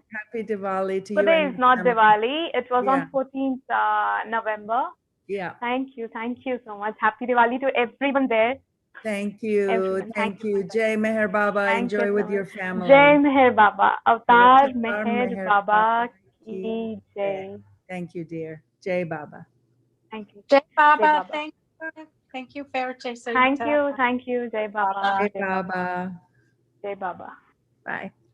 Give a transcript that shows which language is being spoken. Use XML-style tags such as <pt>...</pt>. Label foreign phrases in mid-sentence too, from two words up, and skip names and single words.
<en>Happy Diwali to you Today and is your not family. Diwali. It was Yeah. on 14th November. Yeah. Thank you so much. Happy Diwali to everyone there. Thank you. Everyone. Thank Thank you so you. much.</en> <hi>Jai Meher Baba.</hi> <en>Thank you Enjoy so with much. your</en> <hi>Jai</hi> <en>family.</en> <hi>Meher Baba. Avatar Avatar Meher Meher Baba Baba ki ki jai. Jai.</hi> <en>Thank you, dear.</en> <hi>Jai Baba.</hi> <en>Thank you.</en> <hi>Jai Jai Baba, Baba.</hi> <en>thank you. Thank you, Fairche Thank Sarita. you. Thank you.</en> <hi>Jai Baba. Jai Jai Baba. Baba. Jai Baba.</hi> <en>Bye.</en>